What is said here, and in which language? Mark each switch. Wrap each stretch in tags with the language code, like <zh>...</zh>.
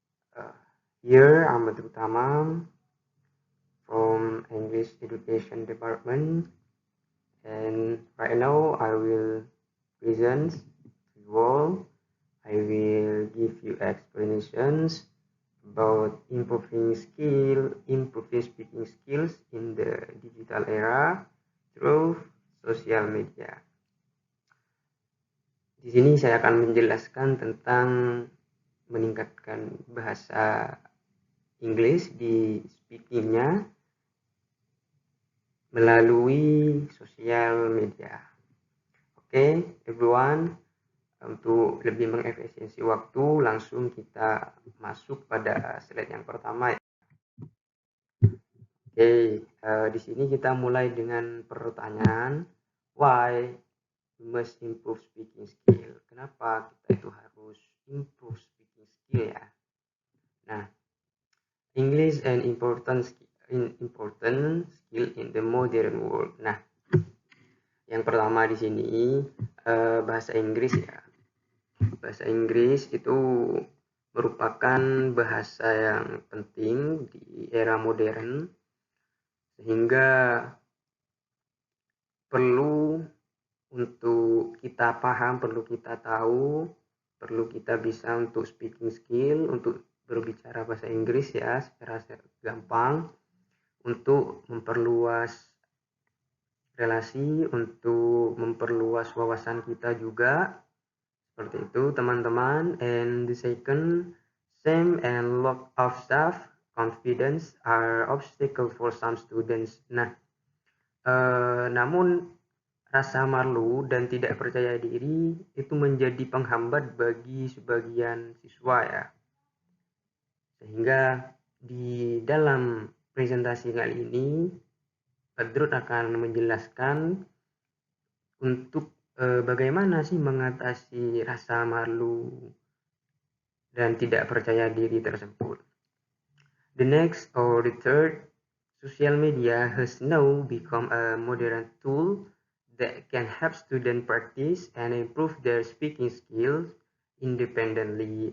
<en>Uh, Here Ahmad Utama from English Education Department, and right now I will present to you all. I will give you explanations about improving speaking skills in the digital era through social media.</en> <id>Di sini saya akan menjelaskan tentang meningkatkan bahasa Inggris di speakingnya melalui sosial media. Oke, everyone, untuk lebih mengefisiensi waktu, langsung kita masuk pada slide yang pertama. Oke, di sini kita mulai dengan pertanyaan,</id> <en>why we must improve speaking skill.</en> <id>Kenapa kita itu harus</id> <en>improve speaking skill</en> <id>ya?</id> <en>Nah, English an important skill in the modern world.</en> <id>Nah, yang pertama di sini bahasa Inggris ya. Bahasa Inggris itu merupakan bahasa yang penting di era modern, sehingga perlu untuk kita paham, perlu kita tahu, perlu kita bisa untuk speaking skill, untuk berbicara bahasa Inggris ya secara gampang, untuk memperluas relasi, untuk memperluas wawasan kita juga. Seperti itu teman-teman.</id> <en>And the second, shame and lack of self-confidence are obstacle for some students.</en> <id>Nah, namun rasa malu dan tidak percaya diri itu menjadi penghambat bagi sebagian siswa ya. Sehingga di dalam presentasi kali ini, Badrut akan menjelaskan untuk bagaimana sih mengatasi rasa malu dan tidak percaya diri tersebut.</id> <en>The next or the third, social media has now become a modern tool that can help students practice and improve their speaking skills independently.</en>